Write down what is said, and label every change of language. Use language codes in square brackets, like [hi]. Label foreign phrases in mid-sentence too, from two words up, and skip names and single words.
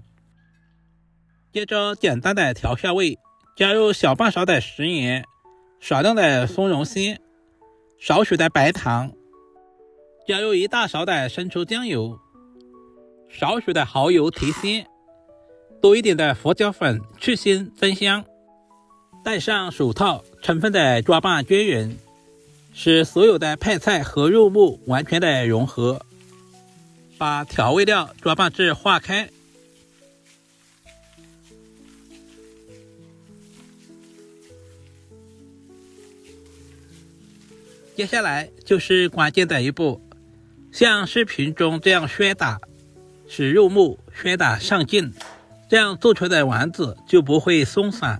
[zh] 接着簡单的調下味，加入小半勺的食鹽，少量的松茸鮮，少許的白糖，加入1大勺的生抽醬油，少許的蠔油提鮮，多一點的胡椒粉去腥增香。戴上手套，充分的抓拌均勻，使所有的配菜和肉末完全的融合。把調味料抓拌至化開。接下來就是關鍵的一步，像視頻中這樣旋打，使肉末旋打上勁，這樣做出來的丸子就不會鬆散。